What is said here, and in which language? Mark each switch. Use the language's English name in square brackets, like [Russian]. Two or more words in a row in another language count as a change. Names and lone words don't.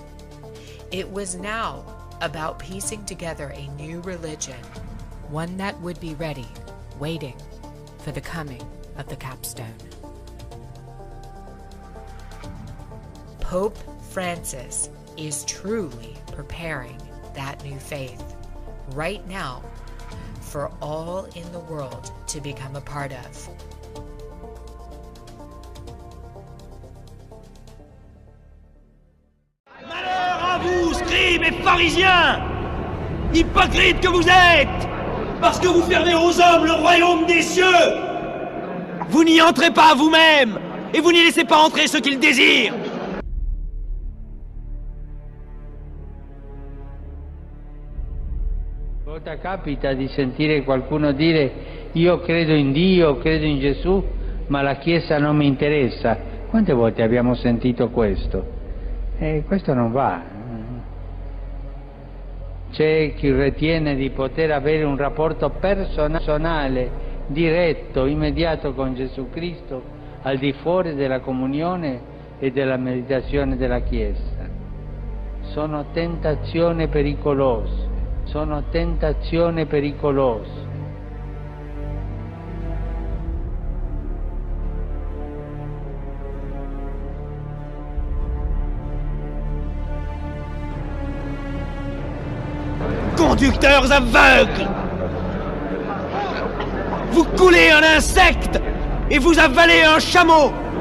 [English] It was now about piecing together a new religion, one that would be ready, waiting for the coming of the capstone. Pope Francis is truly preparing that new faith right now for all in the world to become a part of. [French] Malheur à vous, scribes et pharisiens, hypocrites que vous êtes, parce que vous fermez aux hommes le royaume des cieux. Vous n'y entrez pas vous-même, et vous n'y laissez pas entrer ceux qui le désirent. [Italian] Capita di sentire qualcuno dire io credo in Dio, credo in Gesù, ma la Chiesa non mi interessa. Quante volte abbiamo sentito questo? Questo non va. C'è chi ritiene di poter avere un rapporto personale diretto, immediato con Gesù Cristo, al di fuori della comunione e della meditazione della Chiesa. Sono tentazioni pericolose, sono tentazioni pericolose. [French] Conducteurs aveugles! Vous coulez un insecte et vous avalez un chameau!